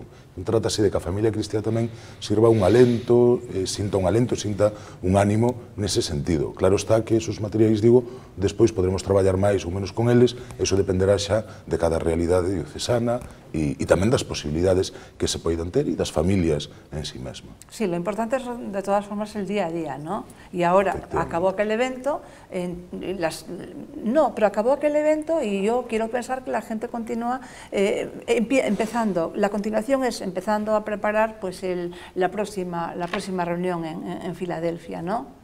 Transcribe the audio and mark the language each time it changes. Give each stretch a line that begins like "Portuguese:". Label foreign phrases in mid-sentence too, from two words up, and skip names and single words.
Galician: Trátase de que a familia cristiá tamén sirva un alento, sinta un ánimo nese sentido. Claro está que esos materiais, digo, despois podremos traballar máis ou menos con eles, eso dependerá xa de cada realidade diocesana e tamén das posibilidades que se poidan ter e das familias en sí mesma.
Spanish: Sí, lo importante es de todas formas el día a día, ¿no? Y ahora acabó aquel evento, pero acabó aquel evento y yo quiero pensar que la gente continúa empezando, la continuación es empezando a preparar pues la próxima reunión en Filadelfia, ¿no?